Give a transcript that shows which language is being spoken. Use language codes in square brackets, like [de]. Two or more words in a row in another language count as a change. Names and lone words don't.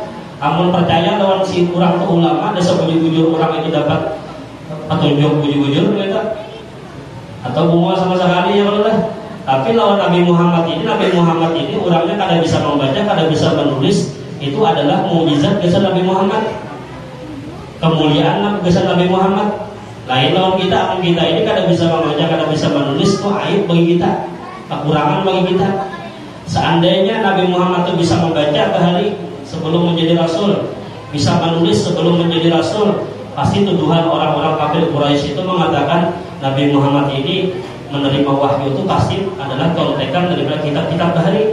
[bjn] Amun percaya lawan si orang itu ulama, dasar bunyi-bunyi orang itu dapat petunjuk bujur-bujur gitu, atau bunga sama sekali ya Allah. [id] Tapi lawan Nabi Muhammad ini orangnya kada bisa membaca, kada bisa menulis, itu adalah mukjizat kesan Nabi Muhammad, kemuliaan kesan Nabi Muhammad. Lain lawan kita ini kada bisa membaca, kada bisa menulis, itu aib bagi kita, kekurangan bagi kita. Seandainya Nabi Muhammad itu bisa membaca bahari sebelum menjadi Rasul, bisa menulis sebelum menjadi Rasul, pasti tuduhan orang-orang kafir Quraisy itu mengatakan Nabi Muhammad ini menerima wahyu itu pasti adalah contekan daripada kitab-kitab bahari.